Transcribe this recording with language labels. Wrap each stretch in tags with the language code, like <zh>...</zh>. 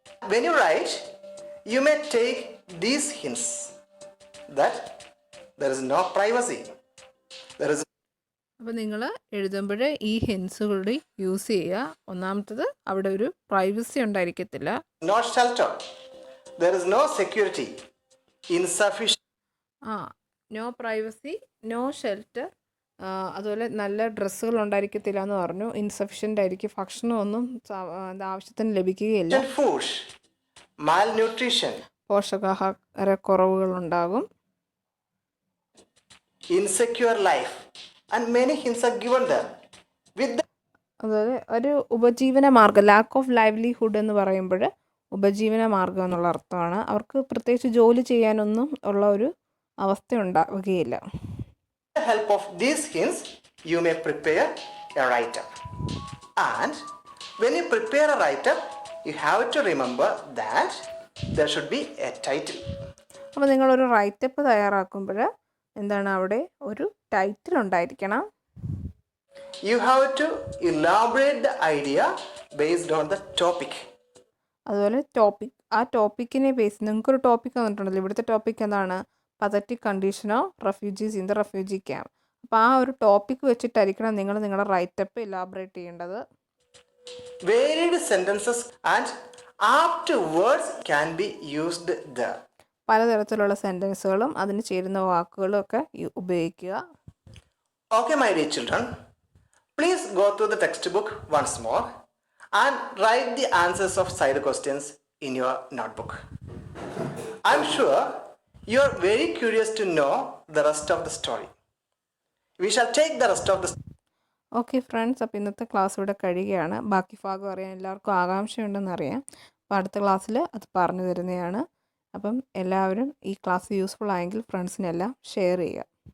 <en>When you write, you may take these hints that there is no privacy. There is</en> <ml>അപ്പോൾ നിങ്ങൾ എഴുതുമ്പോൾ ഈ hints കൂടി use ചെയ്യുക. ഒന്നാമത്തത്, അവിടെ ഒരു privacy ഉണ്ടായിരിക്കത്തില്ല.</ml> <en>no shelter. There is no security. Insufficient.</en> <ml>No privacy, no shelter, അതുപോലെ നല്ല ഡ്രസ്സുകൾ ഉണ്ടായിരിക്കത്തില്ല എന്ന് പറഞ്ഞു. ഇൻസഫിഷ്യൻ്റ് ആയിരിക്കും, ഭക്ഷണമൊന്നും ആവശ്യത്തിന് ലഭിക്കുകയില്ല.</ml> <en>Food, malnutrition,</en> <ml>പോഷകാഹാരക്കുറവുകളുണ്ടാകും.</ml> <en>insecure life, and many hints are given there.</en> <ml>അതുപോലെ ഒരു ഉപജീവന മാർഗ്ഗം, ലാക്ക് ഓഫ് ലൈവ്ലിഹുഡ് എന്ന് പറയുമ്പോൾ ഉപജീവന മാർഗ്ഗം എന്നുള്ള അർത്ഥമാണ്. അവർക്ക് പ്രത്യേകിച്ച് ജോലി ചെയ്യാനൊന്നും ഉള്ള ഒരു അവസ്ഥ ഉണ്ടാവുകയില്ല.</ml> <en>With the help of these hints, you may prepare a write-up. And when you prepare a write-up, you have to remember that there should be a title.</en> <ml>അപ്പോൾ നിങ്ങളൊരു റൈറ്റപ്പ് തയ്യാറാക്കുമ്പോൾ എന്താണ്, അവിടെ ഒരു ടൈറ്റിൽ ഉണ്ടായിരിക്കണം.</ml> <en>You have to elaborate the idea based on the topic.</en> <ml>അതുപോലെ ആ ടോപ്പിക്കിനെ base, നിങ്ങൾക്കൊരു ടോപ്പിക് തന്നിട്ടുണ്ടല്ലോ. ഇവിടുത്തെ ടോപ്പിക് എന്താണ്, pathetic condition of refugees in the refugee camp. അപ്പോൾ ആ ഒരു ടോപ്പിക് വെച്ചിട്ടായിരിക്കണം നിങ്ങൾ നിങ്ങളുടെ റൈറ്റപ്പ് ഇലാബറേറ്റ് ചെയ്യേണ്ടത്.</ml> <en>Varied sentences and apt words can be used there.</en> <ml>പലതരത്തിലുള്ള സെൻറ്റൻസുകളും അതിന് ചേരുന്ന വാക്കുകളും ഒക്കെ ഉപയോഗിക്കുക.</ml> <en>Okay, my dear children, please go through the textbook once more and write the answers of side questions in your notebook. I'm sure you are very curious to know the rest of the story. We shall take the rest of the</en> <ml>okay friends, അപ്പോൾ ഇന്നത്തെ class ഇവിടെ കഴിയുകയാണ്. ബാക്കി ഭാഗം അറിയാൻ എല്ലാവർക്കും ആകാംക്ഷയുണ്ടെന്ന് അറിയാം. അപ്പോൾ അടുത്ത ക്ലാസ്സിൽ അത് പറഞ്ഞു തരുന്നതാണ്. അപ്പം എല്ലാവരും ഈ ക്ലാസ് യൂസ്ഫുൾ ആയെങ്കിൽ ഫ്രണ്ട്സിനെല്ലാം ഷെയർ ചെയ്യുക.</ml>